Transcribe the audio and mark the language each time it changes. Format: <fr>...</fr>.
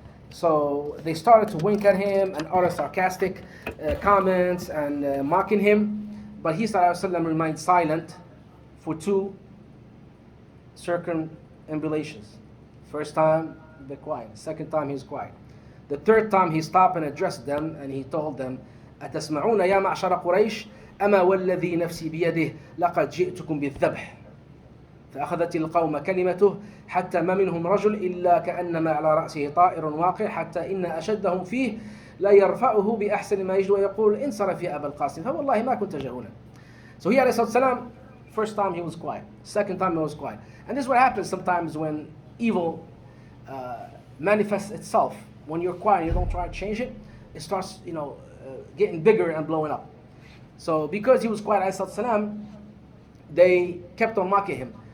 <en>So they started to wink at him and utter sarcastic comments and mocking him. But he ﷺ remained silent for two circumambulations. First time, be quiet. Second time, he was quiet. The third time, he stopped and addressed them, and he told them,</en> <ar>أتسمعون يا معشر قريش أما والذي نفسي بيده لقد جئتكم بالذبح فأخذت القوم كلمته حتى ما منهم رجل إلا كأنما على رأسه طائر واقع حتى إن أشدهم فيه لا يرفعه بأحسن ما يجد ويقول انصرف يا أبا القاسم فوالله ما كنت جهولا.</ar> <en>So he alayhi salam, first time he was quiet, second time he was quiet. And this is what happens sometimes when evil manifests itself. When you're quiet and you don't try to change it, it starts getting bigger and blowing up. So because he was quiet alayhi salam, they kept on mocking him.</en>